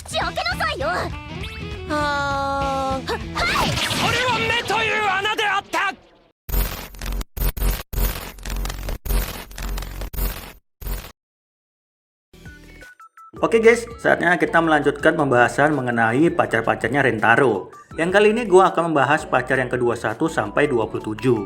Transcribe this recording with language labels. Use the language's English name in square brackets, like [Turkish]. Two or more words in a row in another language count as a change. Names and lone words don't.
[Japanese] 開けなさいよ。はい。それは目という穴であった。 [Indonesian] Oke guys, saatnya kita melanjutkan pembahasan mengenai pacar-pacarnya Rentaro. Yang kali ini gue akan membahas pacar yang ke-21 sampai 27.